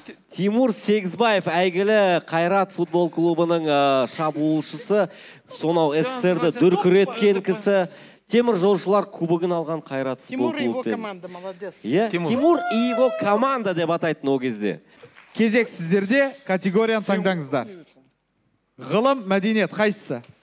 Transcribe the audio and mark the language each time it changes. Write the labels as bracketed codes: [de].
[kk] Тимур Сегізбаев әйгілі Қайрат футбол клубының шабуылшысы, сонау СССРді дүркіреткен кісі. Темір жолшылар кубогын алған Қайрат футбол клубы. [ru] Тимур и его команда, молодец. Тимур и его команда [kk] деп атайтын о кезде. Кезек сіздерде категорияны таңдаңыздар. Ғылым, мәдениет, қайсысы?